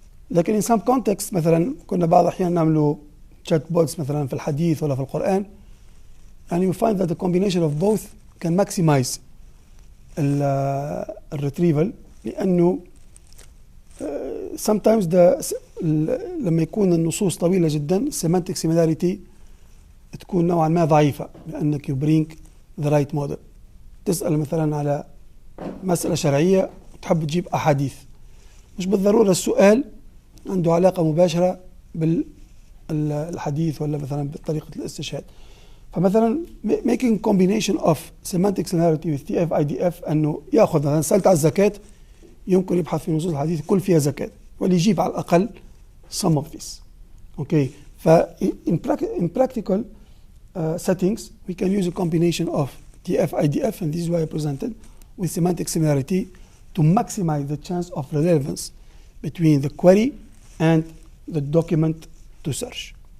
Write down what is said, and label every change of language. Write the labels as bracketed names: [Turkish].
[Arabic] لكن [English] in some context [Arabic] مثلا كنا بعض الأحيان نعملوا chat bots مثلا في الحديث ولا في القرآن, [English] and you find that the combination of both can maximize [Arabic] الretrieval لأنه sometimes لما يكون النصوص طويلة جدا semantic similarity تكون نوعا ما ضعيفة لأنك [English] you bring the right model. [Arabic] تسأل مثلا على مسألة شرعية وتحب تجيب أحاديث, مش بالضرورة السؤال عنده علاقة مباشرة بالحديث ولا مثلا بطريقة الاستشهاد. فمثلا [English] making combination of semantic similarity with TF IDF [Arabic] أنه يأخذ مثلا سألت على الزكاة يمكن يبحث في نصوص الحديث كل فيها زكاة وليجيب على الأقل [English] some of this. Okay. In practical settings we can use a combination of TF IDF, and this is why I presented, with semantic similarity to maximize the chance of relevance between the query and the document to search.